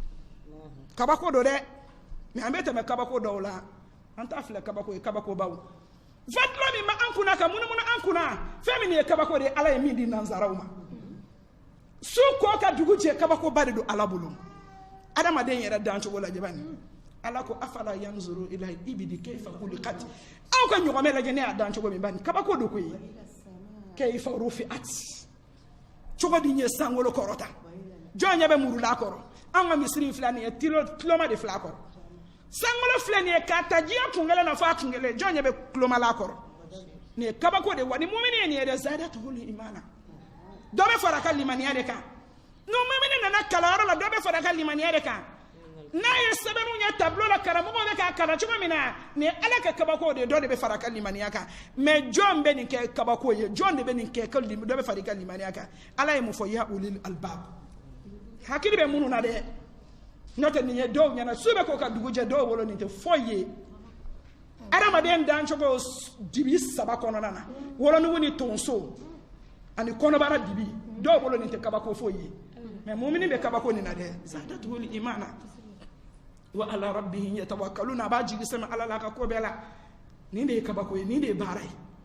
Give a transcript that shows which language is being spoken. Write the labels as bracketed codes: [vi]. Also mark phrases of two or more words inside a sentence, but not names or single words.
[bm] kabako do dɛ mais an bɛ tɛmɛ kabako dɔw la an t'a filɛ kabako ye kabakobaw fadula min ma an kunna ka munumunu an kunna fɛn min ye kabako de ye ala ye min di nanzaraw ma su ko ka dugu jɛ kabakoba de don ala bolo adamaden yɛrɛ dancogo lajɛ bani ala ko [ar] أفلا ينظرون إلى الإبل كيف خلقت [bm] aw ka ɲɔgɔmɛ lajɛ ne y'a dancogo min bani kabako do koyi [ar] كيف رفعت [bm] cogo di ye sankolo kɔrɔta jɔn ɲɛ bɛ murula kɔrɔ an ka misiri filɛ nin ye kiloma de filɛ a kɔrɔ sankolo filɛ nin ye k'a ta diɲɛ kungɛlɛn na fɔ a kungɛlɛn jɔn ɲɛ bɛ kilomala a kɔrɔ nin ye kabako de wa ni mumini ye nin ye dɛ [ar] زادتهم إيمانا [bm] dɔ bɛ fara a ka limaniya de kan ni mumini nana kalanyɔrɔ la dɔ bɛ fara a ka limaniya de kan n'a ye sɛbɛnninw ye tableau la karamɔgɔw bɛ k'a kalan cogo min na nin ye ala ka kabako de ye dɔ de bɛ fara a ka limaniya kan mais jɔn bɛ nin kɛ kabako ye jɔn de bɛ nin kɛ dɔ bɛ fara i ka limaniya kan ala ye mun fɔ ya [ar] أولي الألباب [bm] hakili bɛ minnu na dɛ n'o tɛ nin ye dɔw ɲɛna su bɛ k'o ka dugu jɛ dɔw bolo nin tɛ foyi ye adamaden dancogo dibi saba kɔnɔna na wolonugu ni tonso ani kɔnɔbara dibi dɔw bolo nin tɛ kabako foyi ye mais mumini bɛ kabako nin na dɛ [ar] زادتهم إيمانا وعلى ربهم يتوكلون [bm] a b'a jigi sɛmɛ ala la a ka ko bɛɛ la nin de ye kabako ye nin de ye baara ye